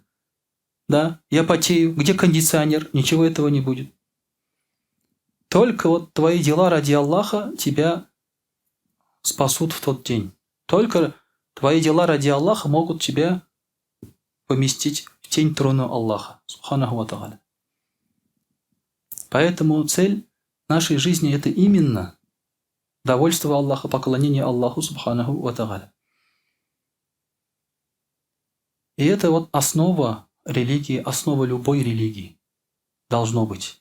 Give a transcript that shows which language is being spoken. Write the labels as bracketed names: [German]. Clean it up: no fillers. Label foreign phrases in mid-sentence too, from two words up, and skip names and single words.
[Russian] Да, я потею. Где кондиционер? Ничего этого не будет. Только вот твои дела ради Аллаха тебя спасут в тот день. Только твои дела ради Аллаха могут тебя поместить в тень трона Аллаха. [Arabic] سبحانه وتعالى. [Russian] Поэтому цель нашей жизни – это именно довольство Аллаха, поклонение Аллаху [Arabic] سبحانه وتعالى. [Russian] И это вот основа религии, основа любой религии должно быть.